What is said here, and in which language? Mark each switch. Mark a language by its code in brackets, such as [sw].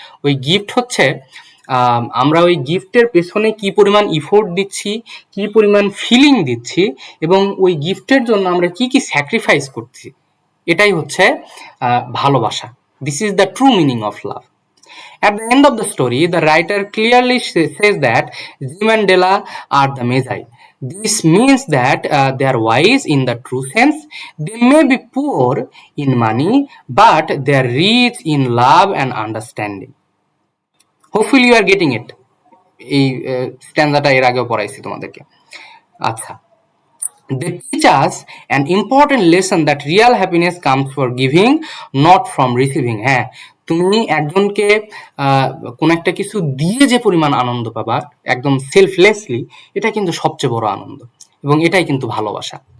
[bn] ওই গিফট হচ্ছে আমরা ওই গিফটের পেছনে কি পরিমাণ ইফোর্ট দিচ্ছি, কি পরিমাণ ফিলিং দিচ্ছি, এবং ওই গিফটের জন্য আমরা কি কি স্যাক্রিফাইস করছি, এটাই হচ্ছে ভালোবাসা। [en] This is the true meaning of love. At the end of the story, the writer clearly says that Jim and Della are the Magi. This means that they are wise in the true sense. They may be poor in money, but they are rich in love and understanding. Hopefully you are getting it. [bn] এই স্ট্যান্ডাটা এর আগেও পড়াইছি তোমাদেরকে। [en] আচ্ছা, they teach us an important lesson that real happiness comes from giving, not from receiving. [bn] হ্যাঁ, তুমি একজনকে কোন একটা কিছু দিয়ে যে পরিমাণ আনন্দ পাবা একদম সেলফলেসলি, এটা কিন্তু সবচেয়ে বড় আনন্দ, এবং এটাই কিন্তু ভালোবাসা।